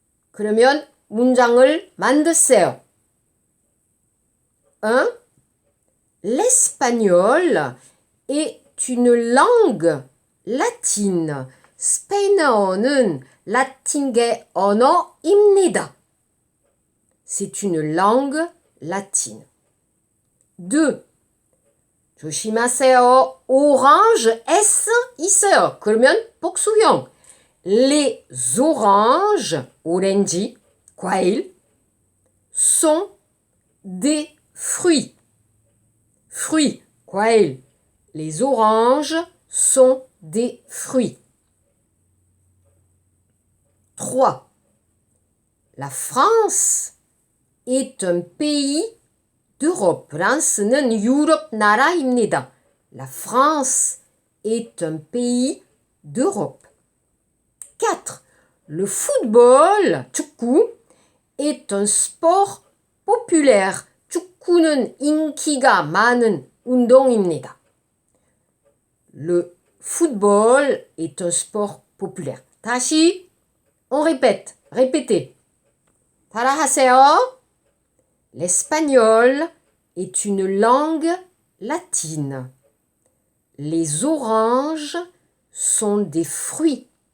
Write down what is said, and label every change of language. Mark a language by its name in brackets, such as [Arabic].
[Korean] 그러면 문장을 만드세요. 1. [French] L'espagnol est une langue latine. [Korean] 스페인어는 라틴계 언어입니다. [French] C'est une langue latine. 2. [Korean] 조심하세요. orange S 있어요. 그러면 복수형. [French] Les oranges, 오렌지, 과일, sont des fruits. Fruits, 과일. Les oranges sont des fruits. 3. La France est un pays d'Europe. [Korean] 프랑스는 유럽 나라입니다. [French] La France est un pays d'Europe. 4. Le football, 축구, est un sport populaire. [Korean] 축구는 인기가 많은 운동입니다. [French] Le football est un sport populaire. [Korean] 다시, [French] on répète. Répétez. [Korean] 따라하세요. [French] L'espagnol est une langue latine. Les oranges sont des fruits.